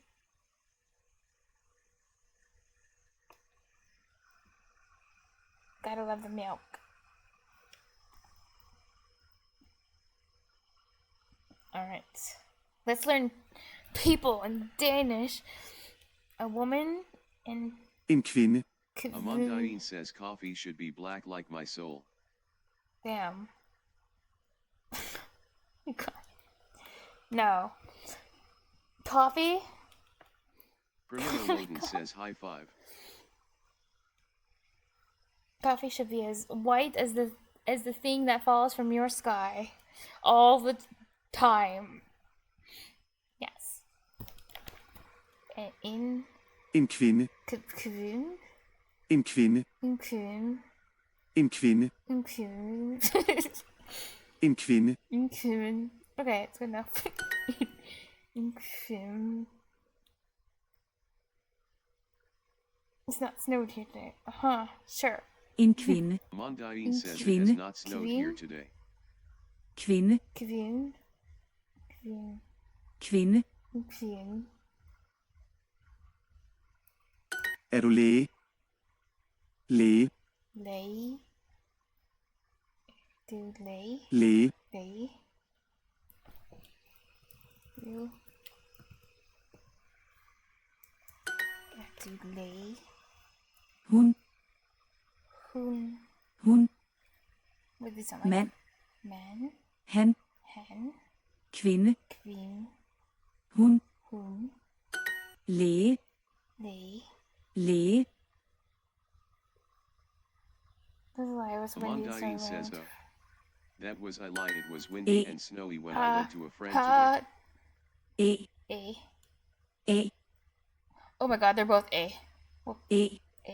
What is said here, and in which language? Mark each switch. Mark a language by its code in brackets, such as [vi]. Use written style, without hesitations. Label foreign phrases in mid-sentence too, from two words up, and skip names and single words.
[en] Gotta love the milk. Alright. Let's learn people in Danish. A woman and... [da] En kvinde. [en] Amandine says coffee should be black like my soul. Damn. God. No. Coffee? Criminal Loden says high five. Coffee should be as white as the thing that falls from your sky all the time. Yes. [da] En kvinde. kvinde. En kvinde. En kvinde. En kvinde. En kvinde. En kvinde. En kvinde. [en] Okay, it's good enough. [da] En kvinde. [en] It's not snowed here today. Sure. [da] En kvinde. [en] Amandine says it has not snowed here today. [da] Kvinde. Kvinde. Kvinde. Kvinde. En kvinde. Er du læge? Læge. Læge. Du læge. Læge. Læge. Du. Er du læge? Hun. Hun. Hun. [en] What does it sound like? [da] Mand. Man. Han. Han. Kvinde. Kvinde. Hun. Hun. Læge. Læge. Læge. [en] This is why I was windy so Amandine says loud. that was I lied, it was windy and snowy when I went to a friend today. A. Oh my God, they're both A. Well, A. A.